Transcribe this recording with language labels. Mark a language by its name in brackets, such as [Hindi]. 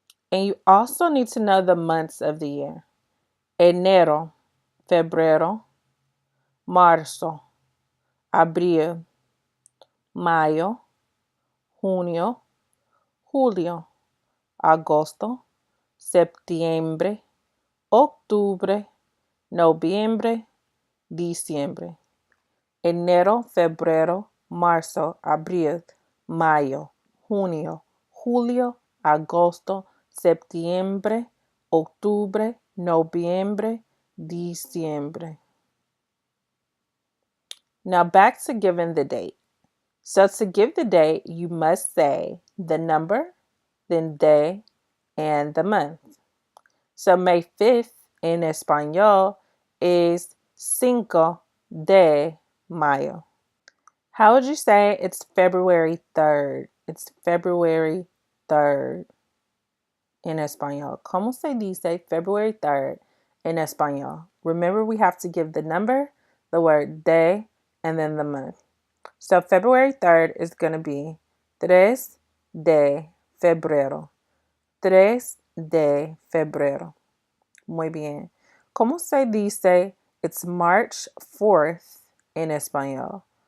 [English] And you also need to know the months of the year. [Spanish] Enero, febrero, marzo, abril, mayo, junio, julio, agosto, septiembre, octubre, noviembre, diciembre. Enero, febrero, marzo, abril, mayo, junio, julio, agosto, septiembre, octubre, noviembre, diciembre. [English] Now back to giving the date. So to give the date, you must say the number, then day, and the month. So May 5th in Espanol is Cinco de Mayo. How would you say it's February 3rd? It's February 3rd. [Spanish] en español? ¿Cómo se dice [English] February 3rd [Spanish] en español? [English] Remember, we have to give the number, the word day, and then the month. So February 3rd is going to be [Spanish] 3 de febrero. 3 de febrero. Muy bien. ¿Cómo se dice [English] it's March 4th in [Spanish] español?